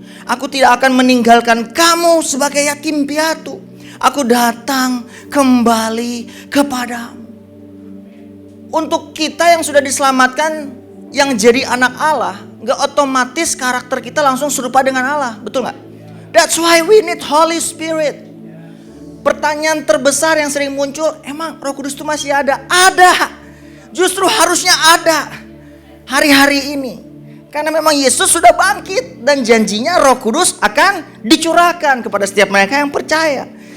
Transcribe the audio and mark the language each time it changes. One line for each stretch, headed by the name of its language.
Indonesian: Aku tidak akan meninggalkan kamu sebagai yatim piatu. Aku datang kembali kepadamu. Untuk kita yang sudah diselamatkan, yang jadi anak Allah, gak otomatis karakter kita langsung serupa dengan Allah. Betul gak?
English: That's why we need Holy Spirit.
Indonesian: Pertanyaan terbesar yang sering muncul, emang Roh Kudus itu masih ada? Ada. Justru harusnya ada hari-hari ini. Karena memang Yesus sudah bangkit dan janjinya Roh Kudus akan dicurahkan kepada setiap mereka yang percaya.